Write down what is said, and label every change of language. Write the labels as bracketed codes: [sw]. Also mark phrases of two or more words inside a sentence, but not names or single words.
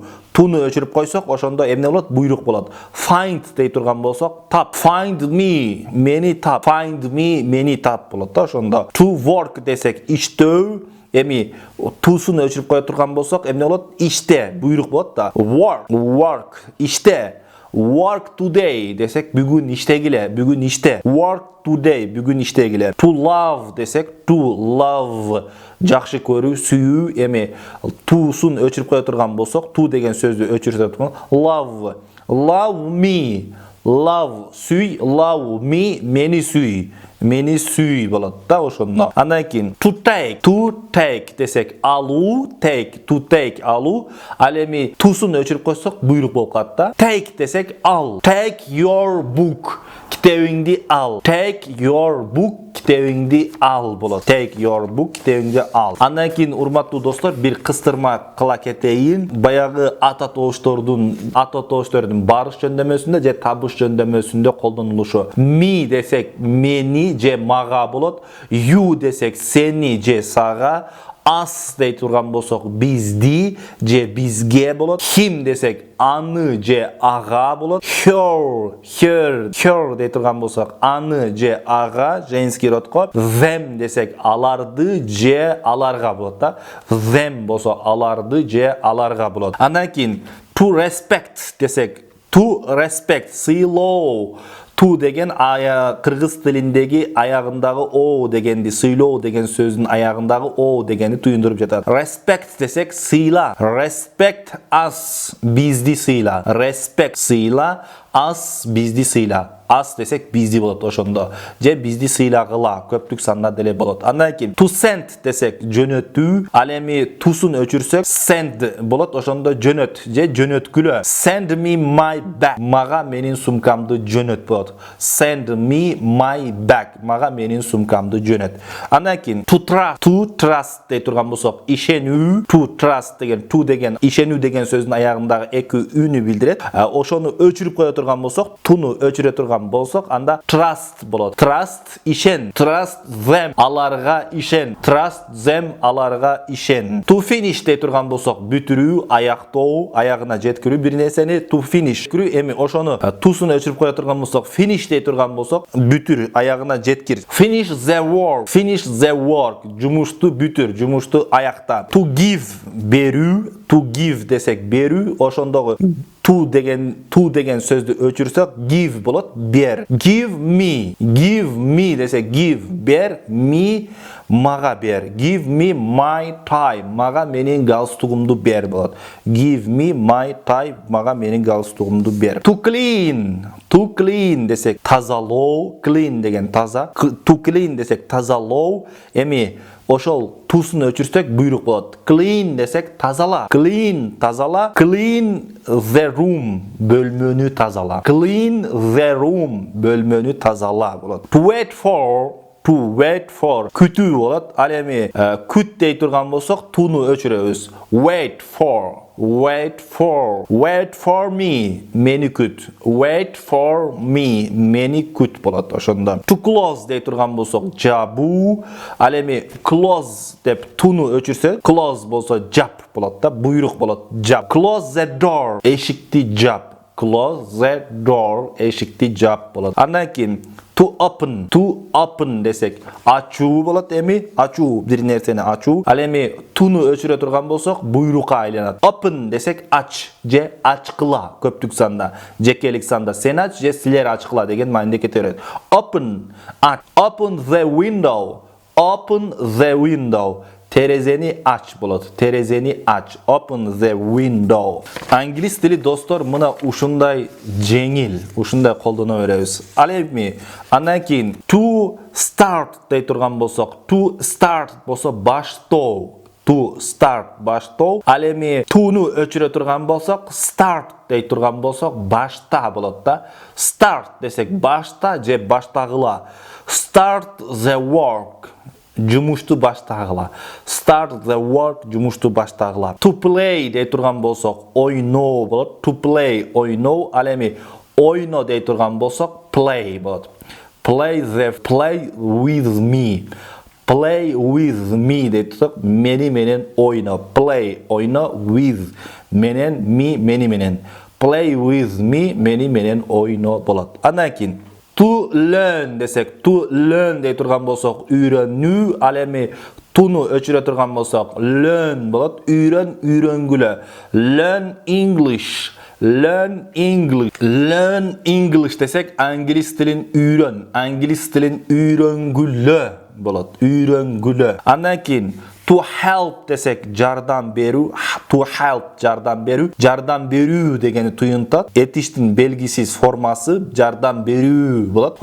[ky] Туну өчүрүп койсок, ошондо эмне болот? Буйрук болот. Find дей турган болсок, тап. [en] Find me, [ky] мени тап. [en] Find me, [ky] мени тап болот да, ошондо. [en] To work [ky] десек иштөө, эми тусун өчүрүп кое турган болсок, эмне болот? Иште, буйрук болот да. Work, иште. [en] work today [ky] десек бүгүн иштегиле, бүгүн иште. [en] Work today, [ky] бүгүн иштегиле. [en] To love desek to love. [ky] Жақшы көрүү, сүйүү, эми to'sun өчүрүп коя турган болсок, to деген сөздү өчүрүп турган. [en] Love. Love me. Love сүй, love me, [ky] meni сүй. Мени сүй болот да ошондо. Андан кийин [en] to take [ky] десек алуу, [en] to take алуу. [ky] Ал эми to'sun өчүрүп койсок буйрук болуп калат да. Take десек ал. [en] Take your book. [ky] Китебиңди ал. [en] Take your book. [ky] Китебиңди ал болот. [en] Take your book. [ky] Китебиңди ал. Андан кийин урматтуу достор, бир кыстырма кыла кетейин. Баягы ат атооштордун барыш жөндөмөсүндө же табыш жөндөмөсүндө колдонулушу. Me десек мени же мага болот. You десек сени же сага. Us дей турган болсок бизди же бизге болот. Him десек аны же ага болот. Her дей турган болсок аны же ага женский родко. Them десек аларды же аларга болот да. Them болсо аларды же аларга болот. Андан кийин [en] to respect [ky] десек [en] to respect [ky] сыйлоо. To деген кыргыз тилиндеги аягындагы о дегенди, сыйлоо деген сөздүн аягындагы о дегенди туюндуруп жатат. Respect десек сыйла. [en] Respect us, [ky] бизди сыйла. [en] Respect [ky] сыйла, us бизди сыйла. Us десек бизди болот ошондо. Же бизди сыйлагыла, көптүк санда деле болот. Андан кийин [en] to send [ky] десек жөнөтүү. Ал эми to'sun өчүрсөк send болот, ошондо жөнөт же жөнөткүлө. [en] Send me my bag. [ky] Мага менин сумкамды жөнөт болот. [en] Send me my bag. [ky] Мага менин сумкамды жөнөт. Андан кийин [en] to trust [ky] дей турган болсок ишенүү. [en] To trust [ky] деген to деген ишенүү деген сөздүн аягындагы эки үнү билдирет. Ошону өчүрүп коя турган болсок, туну өчүрө турган болсок, анда trust болот. Trust ишен. [en] Trust them [ky] аларга ишен. [en] Trust them [ky] аларга ишен. [en] To finish [ky] дей турган болсок бүтүрүү, аяктоо, аягына жеткирүү бир нерсени [en] to finish. [ky] Эми ошону to'sun өчүрүп коя турган болсок finish дей турган болсок бүтүр, аягына жеткир. [en] Finish the work. Finish the work. [ky] Жумушту бүтүр, жумушту аякта. [en] To give [ky] берүү. [en] To give [ky] десек берүү, ошондогу to деген сөздү өчүрсөк give болот, бер. [en] Give me [ky] десек give бер, me мага бер. [en] Give me my tie, [ky] мага менин галстугумду бер болот. [en] Give me my tie, [ky] мага менин галстугумду бер. [en] To clean [ky] десек тазалоо, clean деген таза. [en] To clean [ky] десек тазалоо, эми ошол to'sun өчүрсөк буйрук болот. Clean десек тазала. Clean тазала. [en] Clean the room [ky] бөлмөнү тазала. [en] Clean the room [ky] бөлмөнү тазала болот. [en] To wait for [ky] күтүү болот. Ал эми күт дей турган болсок туну өчүрөбүз. [en] Wait for me мени күт. Wait for me [ky] мени күт болот ошондо. [en] To close [ky] дей турган болсок жабуу. Ал эми close деп туну өчүрсө close болсо жап болот да, буйрук болот. Жап. [en] Close the door эшикти жап. Close the door [ky] эшикти жап болот. Андан кийин [en] to open [ky] десек ачуу болот. Эми ачуу бир нерсени ачуу. Ал эми туну өчүрө турган болсок буйрукка айланат. Open десек ач же ачкыла көптүк санда. Жекелик санда сен ач же силер ачкыла деген мааниде кете берет. [en] Open the window. Open the window. [ky] Терезени ач болот. Терезени ач. [en] Open the window. [ky] Англис тили достор мына ушундай жеңил, ушундай колдоно беребиз. Ал эми андан кийин [en] to start [ky] дей турган болсок, [en] to start [ky] болсо баштоо. [en] To start баштоо. [ky] Ал эми туну өчүрө турган болсок start дей турган болсок башта болот да. Start десек башта же баштагыла. [en] Start the work. [ky] Жумушту баштагыла. [en] Start the work, [ky] жумушту баштагыла. [en] To play [ky] дей турган болсок ойноо болот. [en] To play [ky] ойноо. Ал эми ойно дей турган болсок play болот. [en] Play with me. Play with me [ky] дей турсак мени менен ойно. [en] Play [ky] ойно with менен мени менен. [en] Play with me [ky] мени менен ойно болот. Андан кийин [en] to learn [ky] десек, [en] to learn [ky] дей турган болсок үйрөнүү. Ал эми туну өчүрө турган болсок learn болот. Үйрөнгүлө. [en] Learn English. Learn English. Learn English [ky] десек англиз тилин үйрөн. Angliz tilin үйрөнгүлө болот. Үйрөнгүлө. Андан кийин [en] to help [ky] desek жардам берүү. [en] To help [ky] жардам берүү. Жардам берүү дегени туюнтат. Этиштин белгисиз формасы жардам берүү болот.